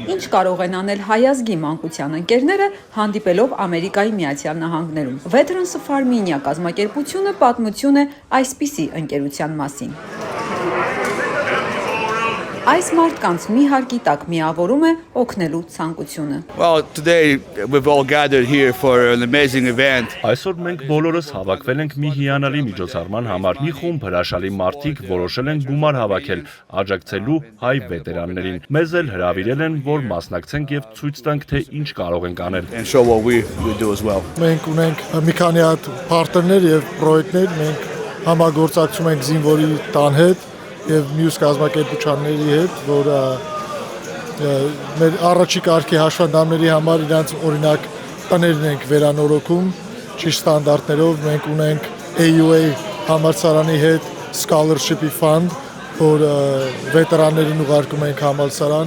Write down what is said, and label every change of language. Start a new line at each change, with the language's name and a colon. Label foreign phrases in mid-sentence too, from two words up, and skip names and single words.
Armenian: Ինչ կարող են անել հայազգի մանկության ընկերները հանդիպելով Ամերիկայի Միացյալ Նահանգներում։ Veterans of Armenia կազմակերպությունը պատմություն է այսպիսի ընկերության մասին։ Այս մարդկանց մի հարկի տակ միավորում է օգնելու ցանկությունը։
English: Well, today we've all gathered here for an amazing event.
Armenian: Այսօր մենք բոլորս հավաքվել ենք մի հիանալի միջոցառման համար։ Մի խումբ հրաշալի մարդիկ որոշել են գումար հավաքել, աջակցելու հայ վետերաններին։ Մեզ էլ հրավիրել են, որ մասնակցենք եւ ցույց տանք, թե ինչ կարող ենք անել։
English: And show what we do as well.
Armenian: Մենք ունենք մի քանի հատ պարտներներ եւ պրոյեկտներ, մենք համագործակցում ենք զինվորի տան հետ եւ մյուս կազմակերպությունների հետ, որ մեր առաջի կարգի հաշվանդամների համար իրանց օրինակ տներն ենք վերանորոգում ճիշտ ստանդարտներով։ Մենք ունենք AUA համալսարանի հետ
English: scholarship-ի fund,
Armenian: որ վետերաններին ուղարկում ենք համալսարան։